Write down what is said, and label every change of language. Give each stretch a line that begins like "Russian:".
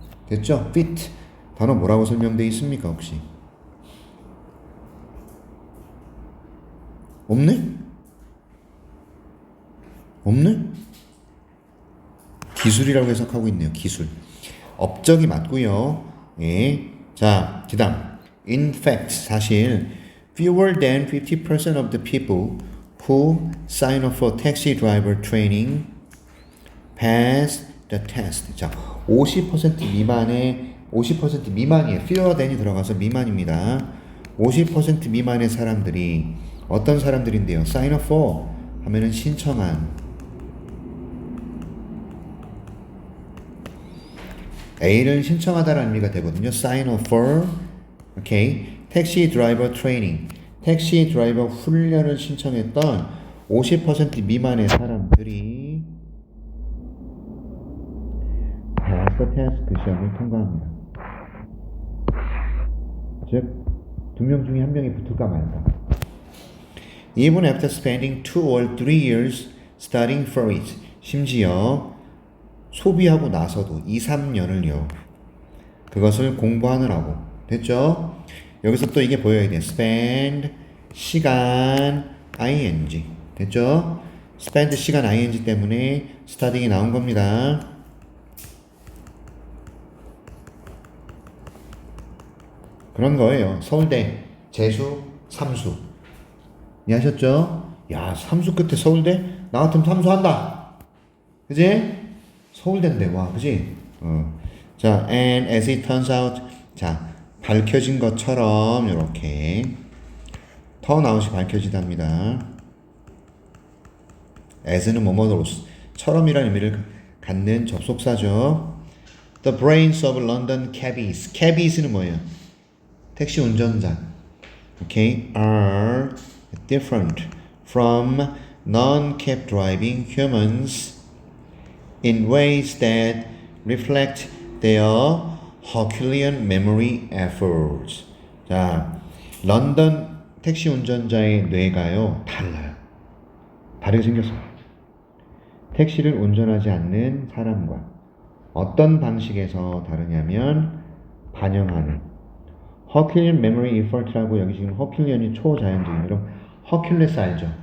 Korean: 됐죠? fit. 단어 뭐라고 설명되어 있습니까, 혹시? 없네? 없네? 기술이라고 해석하고 있네요. 기술. 업적이 맞고요. 예. 자, 그 다음.
English: In fact,
Korean: 사실
English: fewer than 50% of the people who sign up for taxi driver training pass the test.
Korean: 자, 50% 미만의 50% 미만이에요.
English: fewer than
Korean: 이 들어가서 미만입니다. 50% 미만의 사람들이 어떤 사람들인데요?
English: sign up for
Korean: 하면은 신청한. A를 신청하다라는 의미가 되거든요.
English: sign up for
Korean: 오케이. 택시 드라이버 트레이닝. 택시 드라이버 훈련을 신청했던 50% 미만의 사람들이
English: pass the test
Korean: 그 시험을 통과합니다. 즉, 2명 중에 1명이 붙을까 말까.
English: Even after spending 2 or 3 years studying for it.
Korean: 심지어 소비하고 나서도 2, 3년을요. 그것을 공부하느라고. 됐죠? 여기서 또 이게 보여야 돼. spend 시간 ing. 됐죠? spend 시간 ing 때문에
English: studying
Korean: 이 나온 겁니다. 그런 거예요. 서울대 재수, 삼수. 이해하셨죠? 야, 삼수 끝에 서울대? 나 같으면 삼수한다. 그지? 서울대인데, 와, 그지? 자,
English: and as it turns out.
Korean: 자, 밝혀진 것처럼 이렇게 턴아웃이 밝혀지답니다. as는 뭐뭐로서 처럼이라는 의미를 갖는 접속사죠.
English: The brains of London cabbies.
Korean: cabbies는 뭐예요? 택시 운전자.
English: Okay, are different from non-cab driving humans in ways that reflect their Herculean memory efforts.
Korean: 자, 런던 택시 운전자의 뇌가요 달라요. 다르게 생겼어요. 택시를 운전하지 않는 사람과 어떤 방식에서 다르냐면 반영하는
English: Herculean memory effort
Korean: 라고 여기 지금 허큘리언이 초자연적인 여러분 허큘레스 알죠?